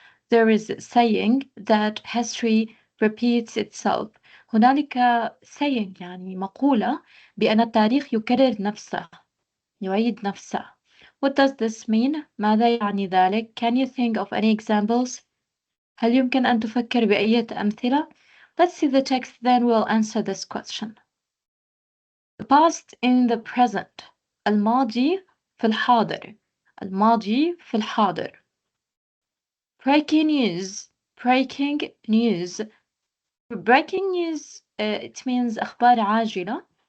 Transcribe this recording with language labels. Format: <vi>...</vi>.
<en>There is a saying that history repeats itself.</en> <ar>هنالك saying يعني مقولة بأن التاريخ يكرر نفسه، يعيد نفسه.</ar> <en>What does this mean?</en> <ar>ماذا يعني ذلك?</ar> <en>Can you think of any examples?</en> <ar>هل يمكن أن تفكر بأية أمثلة?</ar> <en>Let's see the text, then we'll answer this question. The past in the present.</en> <ar>الماضي في الحاضر. الماضي في الحاضر.</ar> <en>Breaking news. Breaking news. Breaking news, it means</en> <ar>أخبار عاجلة.</ar>